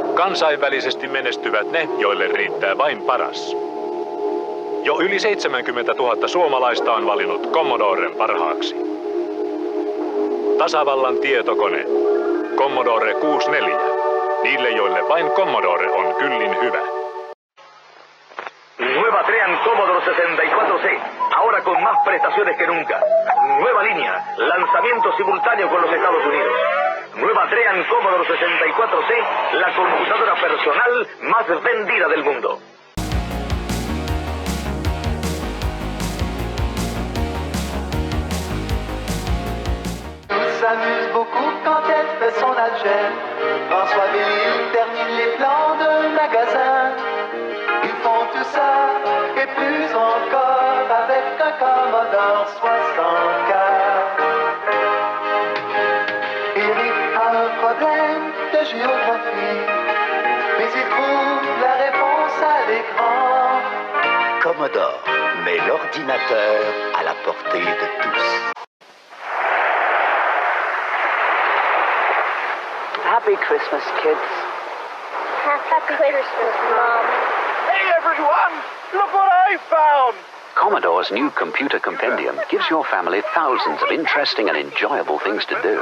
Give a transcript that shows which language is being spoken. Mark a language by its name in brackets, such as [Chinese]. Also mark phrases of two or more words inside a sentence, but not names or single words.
[Finnish] Kansainvälisesti menestyvät ne, joille riittää vain paras. Jo yli 70 000 suomalaista on valinnut Commodoren parhaaksi. Tasavallan tietokone. Commodore 64. Niille, joille vain Commodore on kyllin hyvä. [Spanish] Nueva Drean Commodore 64C, ahora con más prestaciones que nunca. Nueva línea, lanzamiento simultáneo con los Estados Unidos. Nueva Drean Commodore 64C, la computadora personal más vendida del mundo. [French] On s'amuse beaucoup quand elle fait son algèbre. François-Ville termine les plans de magasin. Ils font tout ça et plus encore avec un Commodore 64. Eric a un problème de géographie, mais il trouve la réponse à l'écran. Commodore met l'ordinateur à la portée de tous. [English] Happy Christmas, kids. Happy Christmas, Mom. Hey, everyone! Look what I found! Commodore's new computer compendium gives your family thousands of interesting and enjoyable things to do.